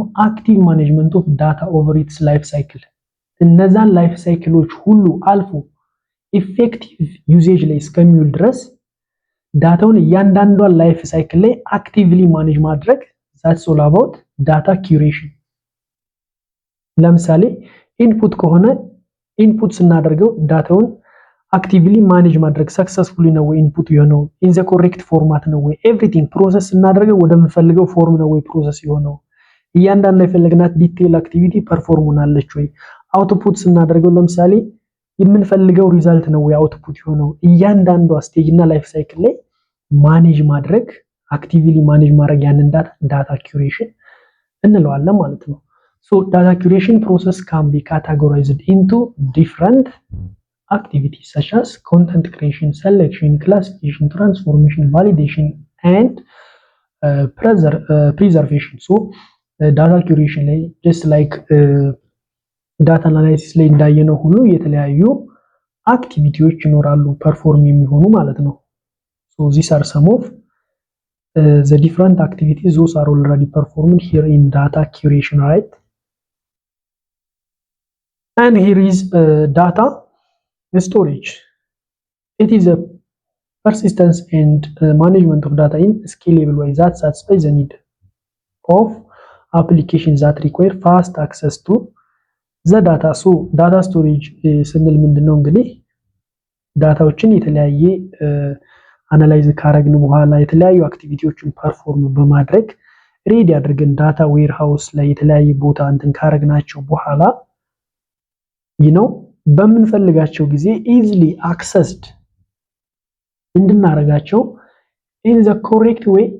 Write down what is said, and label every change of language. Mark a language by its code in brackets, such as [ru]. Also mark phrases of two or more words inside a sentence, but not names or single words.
[en] active management of data over its life cycle። [am] እነዛን [en] life cycles [am] ሁሉ አልፎ [en] effective usage [am] ላይ እስከሚውል ድረስ ዳታውን እያንዳንዷን [en] life cycle [am] ላይ [en] actively manage [am] ማድረግ [en] that's all about data curation። [am] ለምሳሌ ኢንፑት ከሆነ ኢንፑት ስናደርገው ዳታውን [en] actively manage [am] ማድረግ ሰክሰስፉሊ ነው ወይ ኢንፑት የሆነው [en] in the correct format [am] ነው ወይ [en] everything process [am] ስናደርገው ወደምንፈልገው ፎርም ነው ወይ ፕሮሰስ የሆነው እያንዳንዱ የፈለግናት [en] detail activity perform [am] ሆናለች ወይ አውትፑት ስናደርገው ለምሳሌ የምንፈልገው ሪዛልት ነው ወይ አውትፑት የሆነው እያንዳንዱ ስቴጅ እና [en] life cycle [am] ላይ ማኔጅ ማድረግ [en] actively manage [am] ማድረግ ያንን [en] data curation [am] እንለዋለን ማለት ነው። [en] so data curation process can be categorized into different activities such as content creation, selection, classification, transformation, validation and preservation. So data curation ላይ just like data analysis [am] ላይ እንዳየነው ሁሉ የተለያዩ አክቲቪቲዎች ይኖራሉ ፐርፎርም የሚሆኑ ማለት ነው። [en] So these are some of the different activities those are already performed here in data curation, right? And here is data storage. It is a persistence and management of data in scalable way that satisfies the need of applications that require fast access to the data. So data storage [am] ስንል ምንድነው እንግዲህ ዳታዎችን የተለያየ አናላይዝ ካረግን በኋላ የተለያዩ አክቲቪቲዎችን ፐርፎርም በማድረግ ሬዲ አድርገን [en] data warehouse [am] ላይ የተለያየ ቦታ እንትን ካረግናቸው በኋላ በምንፈልጋቸው ጊዜ [en] easily accessed [am] እንድናረጋቸው [en] in the correct way